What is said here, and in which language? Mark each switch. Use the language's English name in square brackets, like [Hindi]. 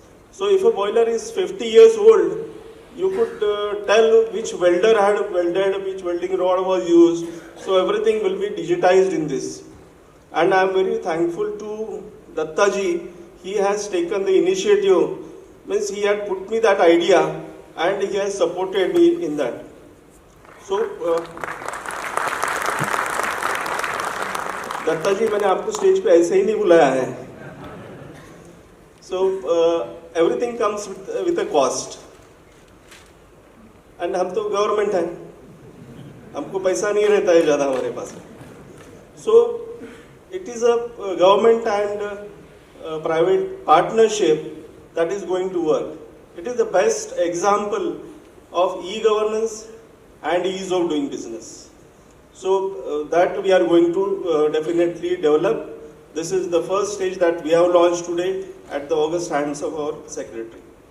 [English] So if a boiler is 50 years old, you could tell which welder had welded, which welding rod was used. So everything will be digitized in this. And I am very thankful to Dattaji. He has taken the initiative, means he had put me that idea and he has supported me in that. [Hindi] So Dutta जी, मैंने आपको stage पे ऐसे ही नहीं बुलाया है. [English] So everything comes with a cost. [Hindi] And हम तो government है, हमको पैसा नहीं रहता है ज़्यादा हमारे पास. [English] So it is a government and public-private partnership that is going to work. It is the best example of e-governance and ease of doing business. So that we are going to definitely develop. This is the first stage that we have launched today at the August hands of our secretary.